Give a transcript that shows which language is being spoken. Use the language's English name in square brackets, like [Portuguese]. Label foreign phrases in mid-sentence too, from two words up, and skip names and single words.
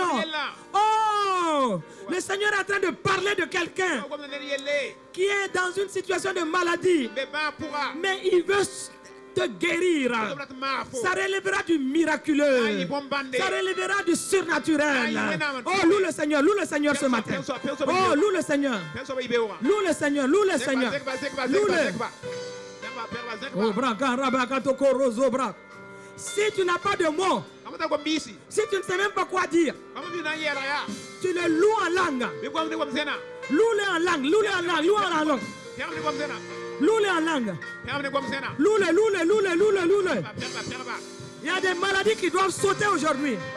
[French] Oh, le Seigneur est en train de parler de quelqu'un qui est dans une situation de maladie, mais il veut te guérir. Ça relèvera du miraculeux. Ça relèvera du surnaturel. Oh, loue le Seigneur ce matin. Oh, loue le Seigneur. Loue le Seigneur. Loue-le. Oh, braka rabakato korozo brak. Si tu n'as pas de mots, si tu ne sais même pas quoi dire, tu le loues en langue. Loue-le en langue. Loue-le en langue. Loue-le en langue. Loue-le. Il y a des maladies qui doivent sauter aujourd'hui.